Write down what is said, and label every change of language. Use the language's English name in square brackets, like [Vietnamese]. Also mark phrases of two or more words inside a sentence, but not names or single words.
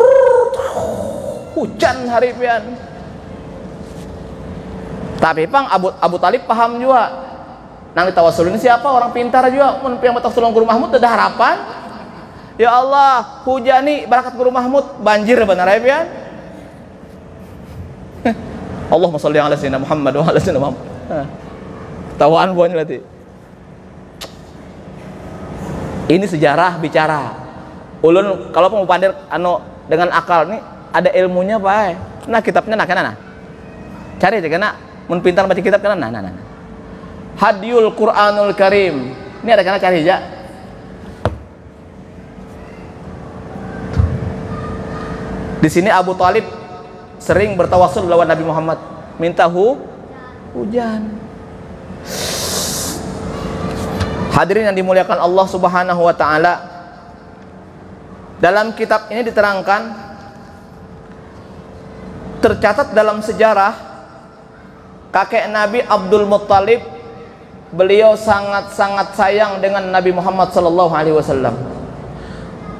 [Banjar] Hujan hari pian. Tapi pang Abu Thalib paham juga. Nang ditawasulin siapa? Orang pintar juga. Mun yang batawasul Guru Mahmud ada harapan. Ya Allah, hujani berkat Guru Mahmud, banjir benar ya pian. [Arabic] اللهم صل على سيدنا محمد وعلى سيدنا محمد. [Banjar] Tawaan buahnya nanti. Ini sejarah bicara. Ulun kalau mau pandir dengan akal nih ada ilmunya Pak. Nah kitabnya nah. Cari aja kena mun pintar baca kitab kena nah. Hadyul Quranul Karim. Ini ada kena cari aja. Di sini Abu Thalib sering bertawasul lawan Nabi Muhammad, minta hujan. [Indonesian] Hadirin yang dimuliakan Allah [Arabic] سبحانه وتعالى, [Indonesian] dalam kitab ini diterangkan, tercatat dalam sejarah kakek Nabi Abdul Muttalib, beliau sangat-sangat sayang dengan Nabi Muhammad [Arabic] صلى الله عليه وسلم.